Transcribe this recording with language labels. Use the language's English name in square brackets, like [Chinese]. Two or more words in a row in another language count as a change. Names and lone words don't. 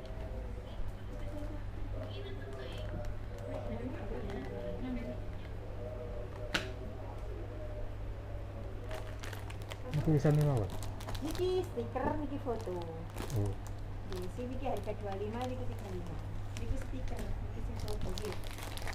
[Indonesian] Tulisannya apa? Niki stiker, niki foto. Oh. Di sini niki harga 25, niki 35. Niki stiker, [Balinese] niki sing [Indonesian] foto gitu.